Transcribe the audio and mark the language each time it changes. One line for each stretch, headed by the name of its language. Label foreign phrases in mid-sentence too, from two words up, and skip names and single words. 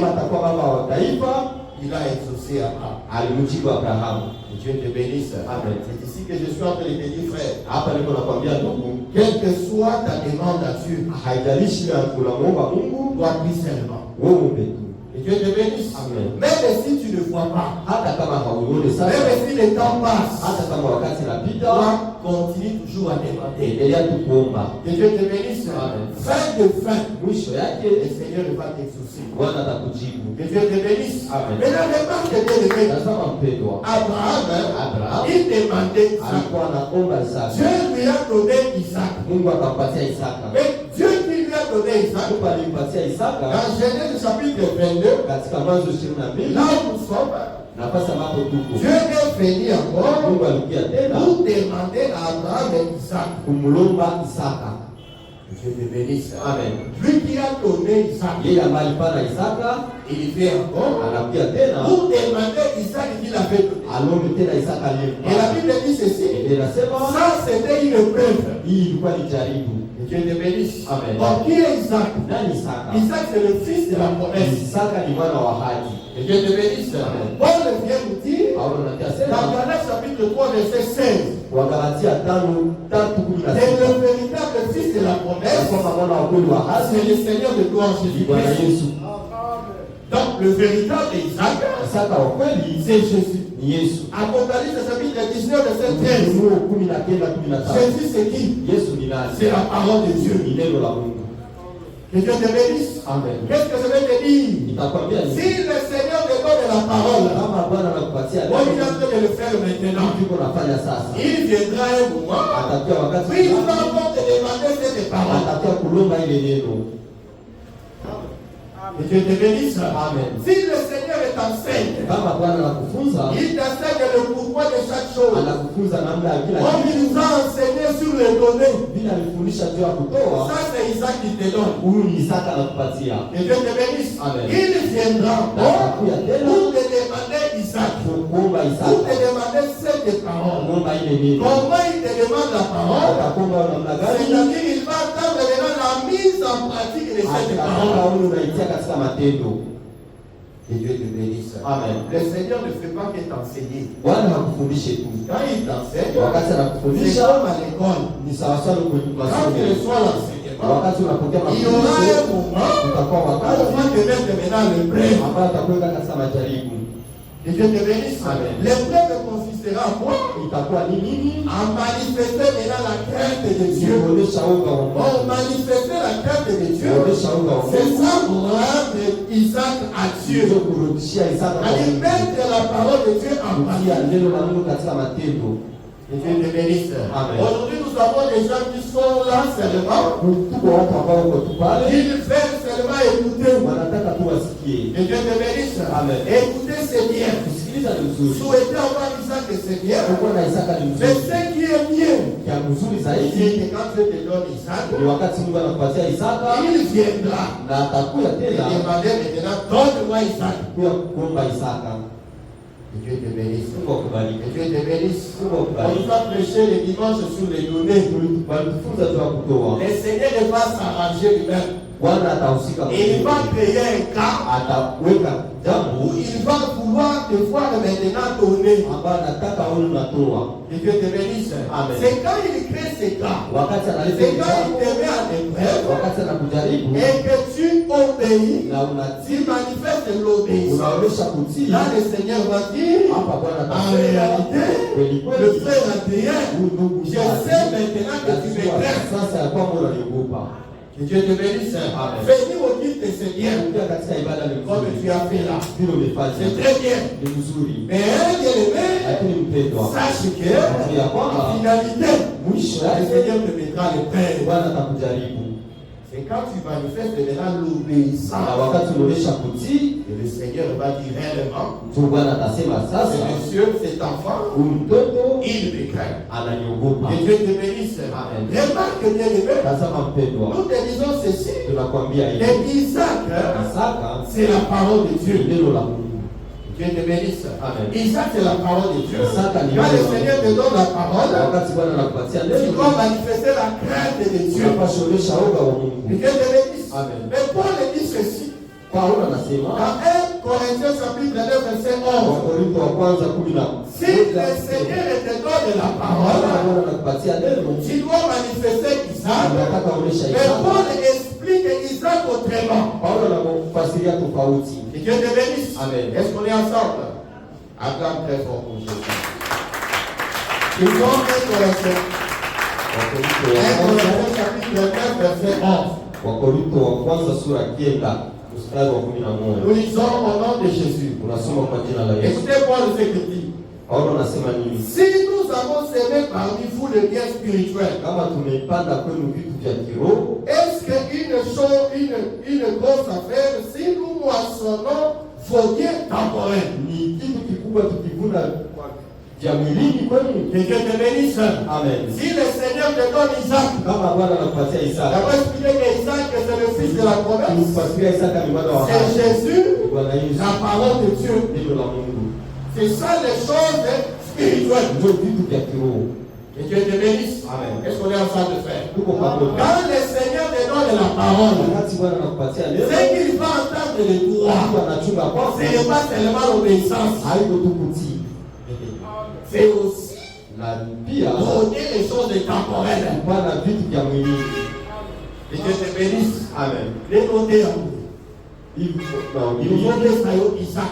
French: Il a exaucé Abraham. Et Dieu te bénisse. C'est ici que je suis en train de te dire, frère. Quelle que soit ta demande à Dieu, dois prier seulement. Et Dieu Dieu te bénisse. Amen. Même si tu ne vois pas,
Swahili: Hata kama hauioni sasa,
French: même si le temps passe,
Swahili: hata kama wakati unapita,
French: toi continue toujours à demander.
Swahili: endelea tu kuomba.
French: Que Dieu te bénisse. Amen. Fin de fin,
Swahili: Mwisho
French: le
Swahili: yake
French: Seigneur va t'exaucer.
Swahili: Bwana atakujibu.
French: Que Dieu te bénisse. Amen. Maintenant, remarque bien aimé.
Swahili: Tazama mpendwa,
French: Abraham, il demandait ça.
Swahili: alikuwa anaomba Isaka.
French: Dieu lui a donné Isaac.
Swahili: Mungu akampatia Isaka.
French: Mais Dieu qui lui a donné Isaac,
Swahili: Mungu alimpatia Isaka
French: dans Genèse chapitre 22,
Swahili: katika Mwanzo 22,
French: là où nous sommes,
Swahili: nafasi ambapo tuko.
French: Dieu est venu encore
Swahili: Mungu alikuja tena
French: pour demander à Abraham et Isaac.
Swahili: kumlomba Isaka.
French: Dieu te bénisse. Amen. Lui qui a donné Isaac,
Swahili: Yeye ambaye alipana Isaka
French: il vient encore
Swahili: anakuja tena
French: pour demander Isaac qu'il avait donné.
Swahili: alombe tena Isaka
French: Et la
Swahili: aliyempana.
French: Bible dit ceci,
Swahili: Biblia inasema
French: ça c'était une preuve.
Swahili: hii ilikuwa ni jaribu.
French: Que Dieu te bénisse. Amen. Or, qui est Isaac?
Swahili: Nani Isaka?
French: Isaac c'est le fils de la promesse.
Swahili: Isaka ni mwana wa ahadi.
French: Que Dieu te bénisse. Amen. Paul vient nous dire,
Swahili: Paulo anatia
French: dans
Swahili: sema
French: Galates chapitre 3 verset 16,
Swahili: Wagalatia 5:16
French: c'est le véritable fils de la
Swahili: ya
French: promesse,
Swahili: kwamba mwana wa kweli wa ahadi
French: c'est le Seigneur de gloire
Swahili: ni Bwana
French: Jésus-Christ.
Swahili: Yesu.
French: Donc le véritable Isaac,
Swahili: Isaka wa kweli
French: c'est Jésus.
Swahili: ni Yesu.
French: Apocalypse chapitre 19 verset 13,
Swahili: Ufunuo 19:13.
French: Jésus c'est qui?
Swahili: Yesu ni nani?
French: C'est la parole de Dieu.
Swahili: Ni neno la Mungu.
French: Que Dieu te bénisse. Amen. Qu'est-ce que je vais te dire?
Swahili: Nitakwambia
French: Si
Swahili: nini?
French: le Seigneur te donne la parole,
Swahili: Kama Bwana anakupatia
French: on est en
Swahili: neno,
French: train de le faire maintenant.
Swahili: tuko nafanya sasa.
French: Il viendra un moment,
Swahili: Atakuwa wakati
French: puis il va
Swahili: fulani,
French: encore te demander cette parole.
Swahili: atakuwa kulomba ile neno.
French: Que Dieu te bénisse. Amen. Si le Seigneur t'enseigne,
Swahili: Kama Bwana anakufunza,
French: il t'enseigne le pourquoi de chaque chose.
Swahili: anakufunza namna ya kila
French: Comme
Swahili: kitu.
French: il nous a enseigné sur les données,
Swahili: Vile alifundisha juu ya kutoa,
French: ça c'est Isaac qui te donne.
Swahili: huyu ni Isaka anakupatia.
French: Que Dieu te bénisse. Amen. Il viendra
Swahili: Na atakuja tena
French: pour te demander Isaac,
Swahili: kuomba
French: pour te
Swahili: Isaka,
French: demander cette parole.
Swahili: kuomba ile neno.
French: Comment il te demande la parole?
Swahili: Atakuomba namna gani?
French: C'est-à-dire il va attendre maintenant la mise en pratique de cette
Swahili: Atakuomba
French: parole.
Swahili: ule unaitia katika matendo.
French: Que Dieu te bénisse. Amen. Le Seigneur ne fait pas que t'enseigner.
Swahili: Bwana hakufundishe tu.
French: Quand il t'enseigne,
Swahili: Wakati
French: c'est
Swahili: anakufundisha
French: comme à l'école.
Swahili: ni sawasawa na kwenye
French: Quand tu
Swahili: masomo.
French: reçois l'enseignement,
Swahili: Wakati unapokea
French: il y aura un
Swahili: mafundisho,
French: moment
Swahili: utakuwa
French: où on
Swahili: wakati
French: va te mettre maintenant l'épreuve.
Swahili: ambayo atakuweka katika majaribu.
French: Que Dieu te bénisse. Amen. L'épreuve consistera en quoi?
Swahili: Itakuwa ni nini?
French: À manifester maintenant la crainte de Dieu.
Swahili: Kuonesha uga wa
French: Pour
Swahili: Mungu.
French: manifester la crainte de Dieu,
Swahili: Kuonesha uga wa
French: c'est
Swahili: Mungu.
French: ça rendre Isaac à Dieu.
Swahili: Ndio kurudishia Isaka kwa
French: C'est-à-dire
Swahili: Mungu.
French: mettre la parole de Dieu en
Swahili: Kutia
French: pratique.
Swahili: neno la Mungu katika matendo.
French: Que Dieu te bénisse. Amen. Aujourd'hui, nous avons des gens qui sont là seulement.
Swahili: Tuko watu ambao wako tu pale,
French: Ils veulent seulement écouter.
Swahili: wanataka tu wasikie.
French: Que Dieu te bénisse. Amen. Écouter, c'est bien.
Swahili: Kusikiliza ni mzuri.
French: Souhaiter avoir Isaac, c'est bien.
Swahili: Kuwa na Isaka ni
French: Mais
Swahili: mzuri.
French: ce qui est mieux,
Swahili: Ya mzuri
French: c'est
Swahili: zaidi
French: que quand Dieu te donne Isaac,
Swahili: ni wakati Mungu anakupatia Isaka
French: il viendra
Swahili: na atakuja
French: te
Swahili: tena
French: demander maintenant, donne-moi Isaac.
Swahili: kuya kuomba Isaka.
French: Que Dieu te bénisse.
Swahili: Mungu akubariki.
French: Que Dieu te bénisse.
Swahili: Mungu
French: On
Swahili: akubariki.
French: nous a prêché le dimanche sur les données.
Swahili: Walitufunza juu ya kutoa.
French: Le Seigneur va s'arranger lui-même.
Swahili: Bwana atahusika
French: Et il va
Swahili: mwenyewe.
French: créer un cas
Swahili: Ataweka
French: où
Swahili: jambo
French: il va pouvoir te voir maintenant donner.
Swahili: ambayo anataka wewe unatoa.
French: Que Dieu te bénisse. Amen. C'est quand il crée ces cas,
Swahili: Wakati analeta
French: c'est quand il
Swahili: jambo,
French: te met en épreuve
Swahili: wakati anakujaribu
French: et que tu obéis,
Swahili: na
French: tu
Swahili: unatii,
French: manifestes l'obéissance.
Swahili: unaonyesha kutii.
French: Là, le Seigneur va dire,
Swahili: Hapa Bwana
French: en
Swahili: atasema
French: réalité,
Swahili: kweli
French: le
Swahili: kweli,
French: frère Adrien,
Swahili: huyu ndugu
French: je sais maintenant que tu me
Swahili: najua
French: crains.
Swahili: sasa ya kwamba unaniogopa.
French: Que Dieu te bénisse. Amen. Venir au culte, c'est bien.
Swahili: Kuja katika ibada ni
French: Comme
Swahili: mzuri,
French: tu as fait là.
Swahili: vile umefanya
French: C'est très bien.
Swahili: ni mzuri,
French: Mais un bien-aimé,
Swahili: lakini mpendwa,
French: sache que,
Swahili: ya
French: en
Swahili: kwamba
French: finalité,
Swahili: mwisho
French: le
Swahili: yake
French: Seigneur te mettra le pain.
Swahili: Bwana atakujaribu,
French: C'est quand tu manifestes maintenant
Swahili: na
French: l'obéissance
Swahili: wakati unaonyesha kutii,
French: que le Seigneur va dire réellement,
Swahili: ndio Bwana atasema
French: ce
Swahili: sasa,
French: monsieur, cet enfant,
Swahili: huyu mtoto
French: il me craint.
Swahili: ananiogopa.
French: Que Dieu te bénisse. Amen. Remarque bien-aimé,
Swahili: Tazama mpendwa,
French: nous te disons ceci.
Swahili: tunakwambia hivi,
French: Et Isaac,
Swahili: Isaka
French: c'est la parole de
Swahili: ni
French: Dieu.
Swahili: neno la Mungu.
French: Dieu te bénisse. Amen. Isaac, c'est la parole de Dieu. Isaac, Quand le Seigneur te donne la parole,
Swahili: Wakati Bwana anakupatia
French: tu
Swahili: neno,
French: dois manifester la crainte de Dieu.
Swahili: unapaswa onyesha uga wa
French: Que
Swahili: Mungu.
French: Dieu te bénisse. Amen. Mais Paul dit ceci.
Swahili: Paulo anasema
French: Dans 1 Corinthiens chapitre 9, verset 11.
Swahili: Wakorintho wa kwanza 10.
French: Si le Seigneur te donne la parole,
Swahili: Bwana anakupatia neno,
French: tu dois manifester Isaac.
Swahili: unataka onyesha
French: Mais
Swahili: Isaka.
French: Paul explique Isaac autrement.
Swahili: Paulo anakufasiria tofauti.
French: Que Que Dieu te bénisse. Amen. Est-ce qu'on est ensemble? Acclame très fort pour Jésus. Ils ont 1 Corinthiens. 1 Corinthiens chapitre 9 verset 11.
Swahili: Wakorintho wa kwanza sura 9 mstari wa 11.
French: Nous lisons au nom de Jésus.
Swahili: Unasoma kwa jina la Yesu.
French: Écoutez Paul ce qu'il dit.
Swahili: Paulo anasema nini?
French: Si nous avons semé parmi vous le bien spirituel,
Swahili: Kama tumeipanda kwenu vitu vya kiroho,
French: est-ce qu'une grosse affaire si nous moissonnons vos biens temporels?
Swahili: ni kitu kikubwa tukivuna vya mwilini kwenu?
French: Que Dieu te bénisse. Amen. Si le Seigneur te donne Isaac,
Swahili: Kama Bwana anakupatia
French: il
Swahili: Isaka,
French: va expliquer que Isaac c'est le fils de la promesse.
Swahili: kupatia Isaka ni mwana wa
French: C'est
Swahili: ahadi.
French: Jésus,
Swahili: Bwana Yesu,
French: la parole de Dieu.
Swahili: neno la Mungu.
French: C'est ça les choses spirituelles.
Swahili: Ndio vitu vya kiroho.
French: Que Dieu te bénisse. Amen. Est-ce qu'on est en train de faire?
Swahili: Tuko pamoja.
French: Quand le Seigneur te donne la parole,
Swahili: Wakati Bwana anakupatia
French: ce
Swahili: neno,
French: qu'il va entendre de toi,
Swahili: watu wanachunga kwako,
French: ce n'est pas seulement l'obéissance,
Swahili: haiko tu kutii,
French: c'est aussi
Swahili: na pia
French: donner les choses temporelles.
Swahili: kupana vitu vya mwilini.
French: Que Dieu te bénisse. Amen. Les noter en vous.
Swahili: Hivi
French: Ils nous ont dit ça, Isaac.